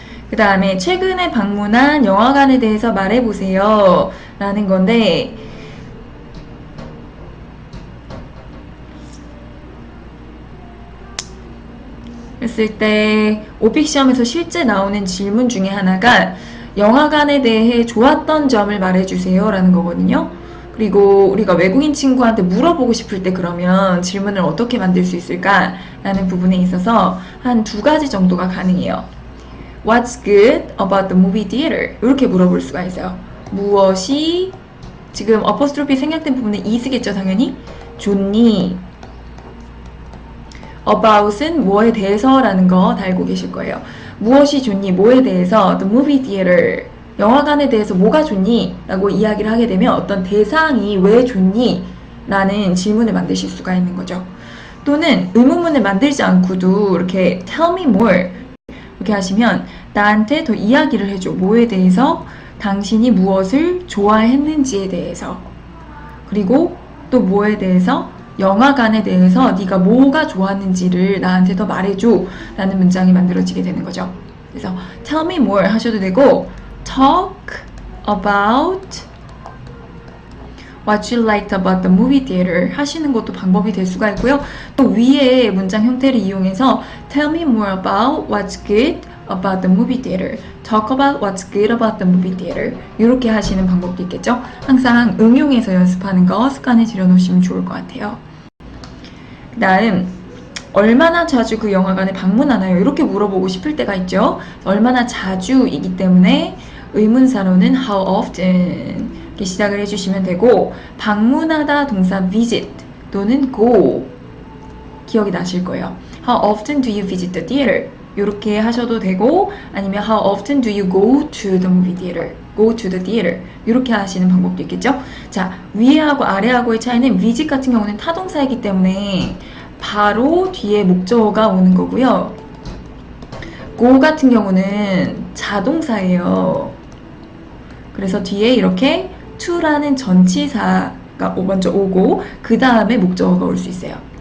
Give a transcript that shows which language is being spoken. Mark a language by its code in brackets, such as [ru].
[ko] 그 다음에 최근에 방문한 영화관에 대해서 말해보세요 라는 건데 했을 때 오픽 시험에서 실제 나오는 질문 중에 하나가 영화관에 대해 좋았던 점을 말해주세요 라는 거거든요. 그리고 우리가 외국인 친구한테 물어보고 싶을 때 그러면 질문을 어떻게 만들 수 있을까 라는 부분에 있어서 한 2가지 정도가 가능해요. [en] What's good about the movie theater? [ko] 이렇게 물어볼 수가 있어요. 무엇이 지금 어퍼스트로피 생략된 부분은 is겠죠 당연히. 좋니? about은 뭐에 대해서 라는 거 다 알고 계실 거예요. 무엇이 좋니? 뭐에 대해서 [en] the movie theater [ko] 영화관에 대해서 뭐가 좋니? 라고 이야기를 하게 되면 어떤 대상이 왜 좋니? 라는 질문을 만드실 수가 있는 거죠. 또는 의문문을 만들지 않고도 이렇게 [en] tell me more [ko] 이렇게 하시면 나한테 더 이야기를 해줘. 뭐에 대해서? 당신이 무엇을 좋아했는지에 대해서. 그리고 또 뭐에 대해서? 영화관에 대해서 네가 뭐가 좋았는지를 나한테 더 말해줘 라는 문장이 만들어지게 되는 거죠. 그래서 [en] tell me more [ko] 하셔도 되고 [en] talk about what you liked about the movie theater [ko] 하시는 것도 방법이 될 수가 있고요. 또 위에 문장 형태를 이용해서 [en] tell me more about what's good about the movie theater, talk about what's good about the movie theater [ko] 이렇게 하시는 방법도 있겠죠. 항상 응용해서 연습하는 거 습관에 들여놓으시면 좋을 것 같아요. 그 다음 얼마나 자주 그 영화관에 방문하나요? 이렇게 물어보고 싶을 때가 있죠. 얼마나 자주이기 때문에 의문사로는 [en] how often [ko] 이렇게 시작을 해주시면 되고 방문하다 동사 visit 또는 go 기억이 나실 거예요. [en] How often do you visit the theater? [ko] 이렇게 하셔도 되고 아니면 [en] How often do you go to the movie theater? Go to the theater [ko] 이렇게 하시는 방법도 있겠죠. 자, 위에하고 아래하고의 차이는 visit 같은 경우는 타동사이기 때문에 바로 뒤에 목적어가 오는 거고요. go 같은 경우는 자동사예요. 그래서 뒤에 이렇게 to라는 전치사가 먼저 오고 그 다음에 목적어가 올 수 있어요.